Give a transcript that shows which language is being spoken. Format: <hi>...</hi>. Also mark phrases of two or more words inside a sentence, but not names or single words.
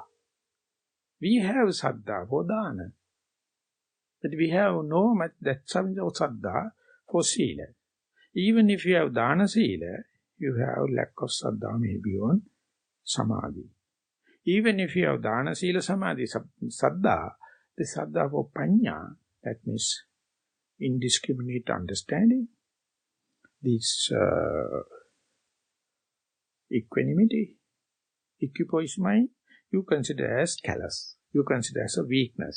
<en>We have saddha for dana. But we have no much that saddha for sila. Even if you have</en> <pi>dana sila,</pi> <en>you have lack of saddha maybe on samadhi. Even if you have</en> <pi>dana, sila, samadhi, saddha,</pi> <en>the saddha for panya, that means indiscriminate understanding, this equanimity, equipoise mind, you consider as callous, you consider as a weakness.</en>